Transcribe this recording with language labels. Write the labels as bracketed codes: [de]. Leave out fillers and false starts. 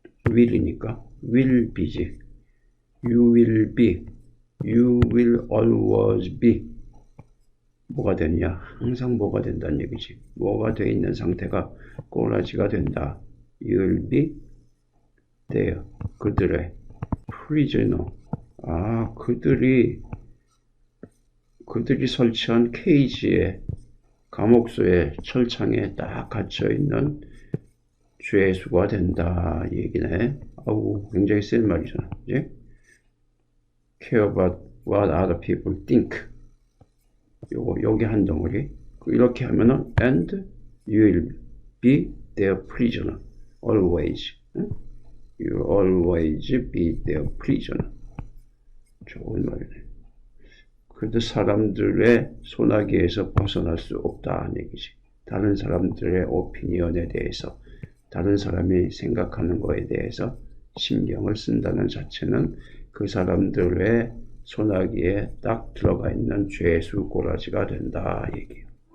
[en] will이니까 will be지. you will be, you will always be. [ko] 뭐가 되느냐? 항상 뭐가 된다는 얘기지. 뭐가 돼 있는 상태가 꼬라지가 된다. [en] you will be there. [ko] 그들의 [en] prisoner. [ko] 그들이 설치한 케이지에, 감옥소에, 철창에 딱 갇혀 있는 죄수가 된다 얘기네. 굉장히 센 말이잖아. 그치? [en] care about what other people think. [ko] 요게 한 덩어리. 이렇게 하면은 [en] and you will be their prisoner. always. You will always be their prisoner. [ko] 좋은 말이네. 그래도 사람들의 소나기에서 벗어날 수 없다는 얘기지. 다른 사람들의 오피니언에 대해서, 다른 사람이 생각하는 거에 대해서 신경을 쓴다는 자체는 그 사람들의 소나기에 딱 들어가 있는 죄수 꼬라지가 된다 얘기예요.